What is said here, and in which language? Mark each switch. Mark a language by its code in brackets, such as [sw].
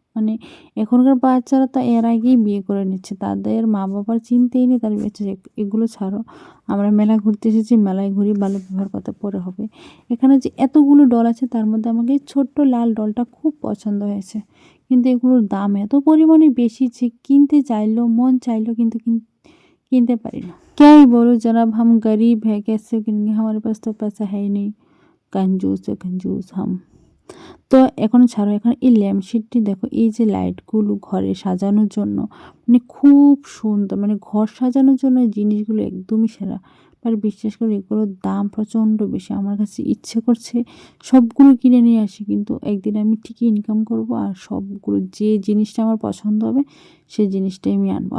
[bn] মানে এখনকার বাচ্চারা তো এর আগেই বিয়ে করে নিচ্ছে, তাদের মা বাবার চিন্তাই নেই, তার বাচ্চা এগুলো ছাড়ো, আমরা মেলা ঘুরতে এসেছি, মেলায় ঘুরি, বাল্য বিবাহের কথা পরে হবে। এখানে যে এতগুলো ডল আছে তার মধ্যে আমাকে ছোট্ট লাল ডলটা খুব পছন্দ হয়েছে, কিন্তু এগুলোর দাম এত পরিমাণে বেশি যে কিনতে চাইলেও মন চাইলেও কিন্তু কিनते पारी ना। [hi] क्या ही बोलो जनाब, हम गरीब है, कैसे किनेंगे, हमारे पास तो पैसा है ही नहीं, कंजूस है कंजूस हम। [bn] তো এখন ছাড়ো, এখন এই ল্যাম্পশেডটি দেখো, এই যে লাইটগুলো ঘরে সাজানোর জন্য মানে খুব সুন্দর, মানে ঘর সাজানোর জন্য এই জিনিসগুলো একদমই সেরা। আর বিশ্বাস করে এগুলোর দাম প্রচণ্ড বেশি। আমার কাছে ইচ্ছে করছে সবগুলো কিনে নিয়ে আসি, কিন্তু একদিন আমি ঠিকই ইনকাম করব আর সবগুলো যে জিনিসটা আমার পছন্দ হবে সেই জিনিসটাই আমি আনবো।